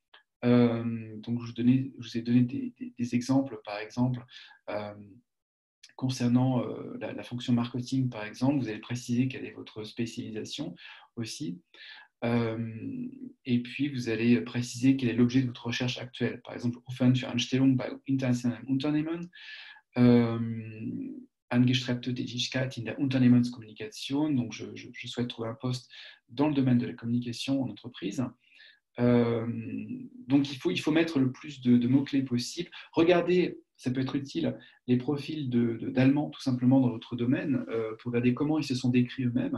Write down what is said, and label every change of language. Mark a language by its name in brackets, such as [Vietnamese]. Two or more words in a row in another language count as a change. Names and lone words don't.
[French] Donc je vous ai donné des exemples, par exemple. Concernant la fonction marketing, par exemple, vous allez préciser quelle est votre spécialisation aussi. Et puis, vous allez préciser quel est l'objet de votre recherche actuelle. Par exemple, [German] Offen für Anstellung bei internationalen Unternehmen, angestrebte Tätigkeit in der Unternehmenskommunikation. [French] Donc, je souhaite trouver un poste dans le domaine de la communication en entreprise. Donc, il faut mettre le plus de mots-clés possible. Regardez, ça peut être utile, les profils d'Allemands tout simplement dans votre domaine pour regarder comment ils se sont décrits eux-mêmes.